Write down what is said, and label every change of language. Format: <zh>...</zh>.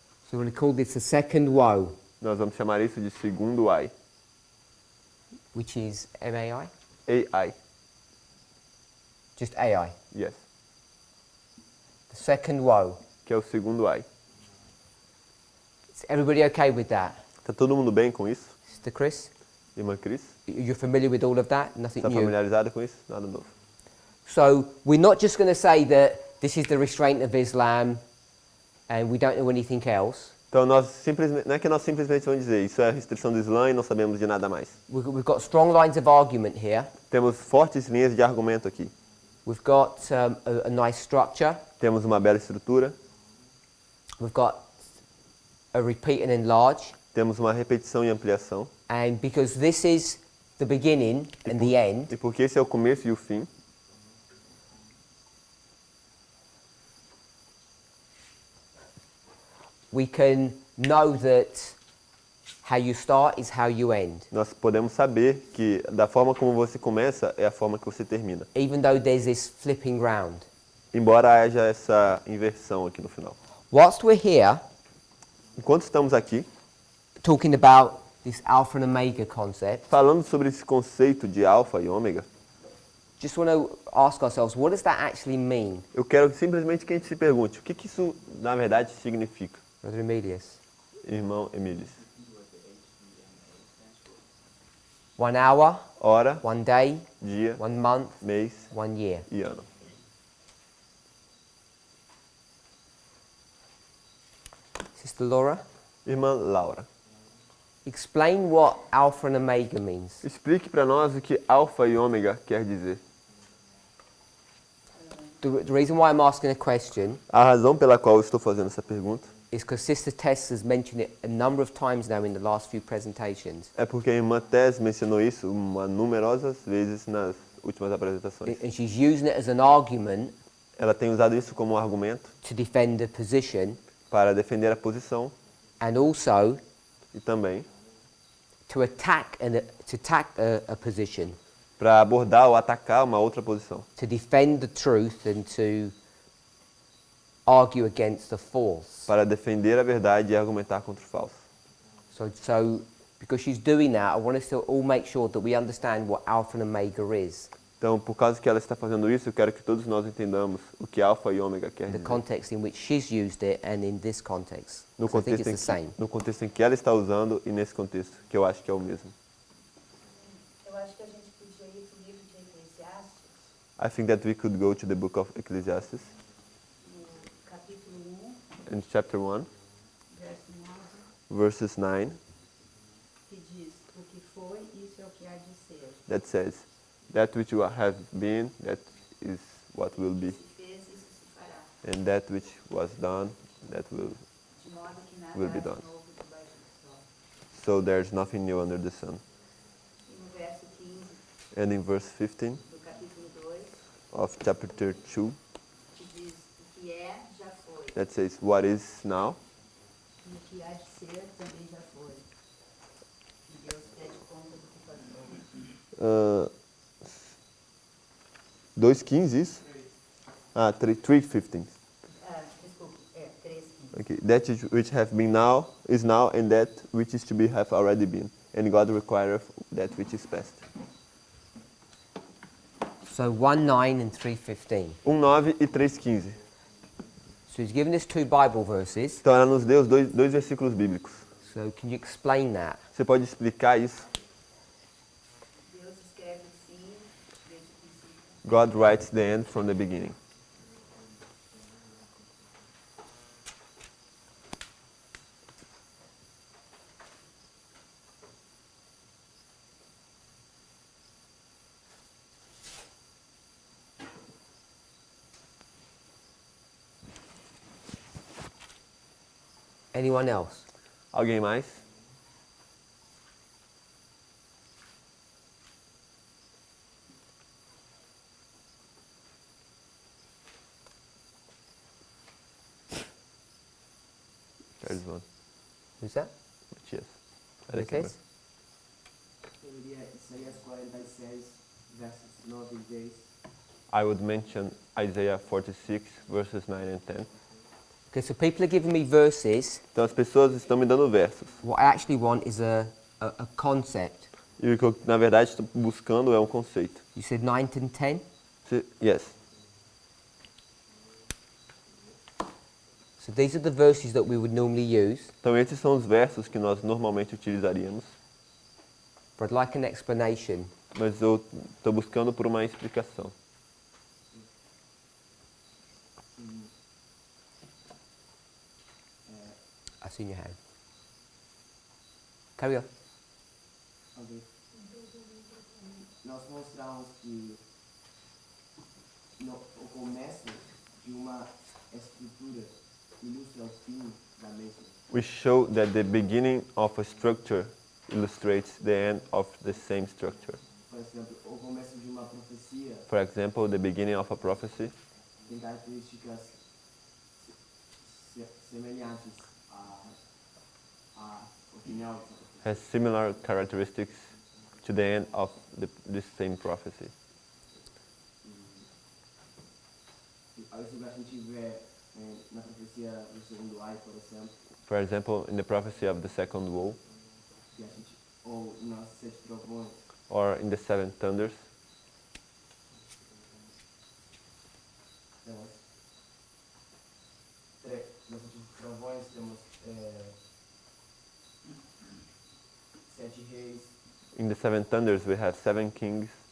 <en>So we're going to call this the second woe,</en> <pt>Nós vamos chamar isso de segundo AI.</pt> <en>which is MAI? AI. Just AI. Yes. The second woe.</en> <pt>Que é o segundo AI.</pt> <en>Is everybody okay with that?</en> <pt>Tá todo mundo bem com isso?</pt> <en>Sister Chris?</en> <pt>Irmã Cris?</pt> <en>You're familiar with all of that? Nothing</en> <pt>Está</pt> <en>new?</en> <pt>familiarizada com isso? Nada novo.</pt> <en>So we're not just going to say that this is the restraint of Islam and we don't know anything else.</en> <pt>Então nós simplesmente, não é que nós simplesmente vamos dizer isso é a restrição do Islã e não sabemos de nada mais.</pt> <en>We've got strong lines of argument here.</en> <pt>Temos fortes linhas de argumento aqui.</pt> <en>We've got a nice structure.</en> <pt>Temos uma bela estrutura.</pt> <en>We've got a repeat and enlarge.</en> <pt>Temos uma repetição e ampliação.</pt> <en>And because this is the beginning and the end,</en> <pt>E porque esse é o começo e o fim,</pt> <en>we can know that how you start is how you end.</en> <pt>nós podemos saber que da forma como você começa é a forma que você termina.</pt> <en>Even though there's this flipping round.</en> <pt>Embora haja essa inversão aqui no final.</pt> <en>Whilst we're here</en> <pt>Enquanto estamos aqui,</pt> <en>talking about this alpha and omega concept,</en> <pt>falando sobre esse conceito de alfa e ômega,</pt> <en>just want to ask ourselves, what does that actually mean?</en> <pt>eu quero simplesmente que a gente se pergunte, o que que isso na verdade significa?</pt> <en>Brother Emilius.</en> <pt>Irmão Emílios.</pt> <en>1 hour,</en> <pt>Hora,</pt> <en>1 day,</en> <pt>dia,</pt> <en>1 month,</en> <pt>mês</pt> <en>1 year.</en> <pt>e ano.</pt> <en>Sister Laura,</en> <pt>Irmã Laura,</pt> <en>explain what alpha and omega means.</en> <pt>explique para nós o que alfa e ômega quer dizer.</pt> <en>The reason why I'm asking a question</en> <pt>A razão pela qual eu estou fazendo essa pergunta</pt> <en>is because Sister Tess has mentioned it a number of times now in the last few presentations.</en> <pt>É porque a irmã Tess mencionou isso numerosas vezes nas últimas apresentações.</pt> <en>And she's using it as an argument</en> <pt>Ela tem usado isso como argumento</pt> <en>to defend a position</en> <pt>para defender a posição</pt> <en>and also</en> <pt>e também</pt> <en>to attack a position,</en> <pt>para abordar ou atacar uma outra posição,</pt> <en>to defend the truth and to argue against the false.</en> <pt>para defender a verdade e argumentar contra o falso.</pt> <en>So because she's doing that, I want us to all make sure that we understand what Alpha and Omega is,</en> <pt>Então, por causa que ela está fazendo isso, eu quero que todos nós entendamos o que alfa e ômega quer</pt> <en>the</en> <pt>dizer.</pt> <en>context in which she's used it and in this context.</en> <pt>No</pt> <en>So I think</en> <pt>contexto,</pt> <en>it's the same.</en> <pt>no contexto em que ela está usando e nesse contexto, que eu acho que é o mesmo. Eu acho que a gente podia ir para o livro de Eclesiastes,</pt> <en>I think that we could go to the book of Ecclesiastes,</en> <pt>no capítulo 1,</pt> <en>in chapter 1,</en> <pt>verso 9,</pt> <en>verses 9,</en> <pt>que diz: o que foi, isso é o que há de ser.</pt> <en>that says, that which you have been, that is what will be,</en> <pt>Se fez, isso se fará.</pt> <en>and that which was done, that will.</en> <pt>De modo que nada</pt> <en>Will be</en> <pt>há de</pt> <en>done.</en> <pt>novo debaixo do sol.</pt> <en>So there's nothing new under the sun.</en> <pt>E no verso 15</pt> <en>And in verse 15</en> <pt>do capítulo 2,</pt> <en>of chapter 2,</en> <pt>que diz: o que é, já foi.</pt> <en>that says, what is now,</en> <pt>E o que há de ser, também já foi. E Deus pede conta do que passou. 2:15 isso? Ah, 3:15. Desculpe, 3:15.</pt> <en>Okay. That which have been now is now, and that which is to be have already been. And God requireth that which is past. So 1:9 and 3:15.</en> <pt>1:9 e 3:15.</pt> <en>So he's given us two Bible verses.</en> <pt>Então ela nos deu os dois versículos bíblicos.</pt> <en>So can you explain that?</en> <pt>Você pode explicar isso? Deus escreve o fim desde o princípio.</pt> <en>God writes the end from the beginning. Anyone else?</en> <pt>Alguém mais?</pt> <en>There's one. Who's that? Matias. Who's this?</en> <pt>Eu diria Isaías 46, versos 9 e 10.</pt> <en>I would mention Isaiah 46, verses 9 and 10. Okay, so people are giving me verses.</en> <pt>Então as pessoas estão me dando versos.</pt> <en>What I actually want is a concept.</en> <pt>E o que eu, na verdade, estou buscando é um conceito.</pt> <en>You said 9 and 10? Yes. So these are the verses that we would normally use,</en> <pt>Então esses são os versos que nós normalmente utilizaríamos.</pt> <en>but I'd like an explanation.</en> <pt>Mas eu estou buscando por uma explicação.</pt> <en>I see in your hand. Carry on. Ok.</en> <pt>Nós mostramos que o começo de uma estrutura ilustra o fim da mesma.</pt> <en>We show that the beginning of a structure illustrates the end of the same structure.</en> <pt>Por exemplo, o começo de uma profecia</pt> <en>For example, the beginning of a prophecy</en> <pt>tem características semelhantes à opinião dessa profecia.</pt> <en>has similar characteristics to the end of this same prophecy.</en> <pt>Isso a gente vê na profecia do segundo ai, por exemplo,</pt> <en>For example, in the prophecy of the second woe,</en> <pt>que a gente, ou nas 7 trovões,</pt> <en>or in the seven thunders,</en> <pt>temos nos 7 trovões temos 7 reis,</pt> <en>in the seven thunders we have seven kings,</en>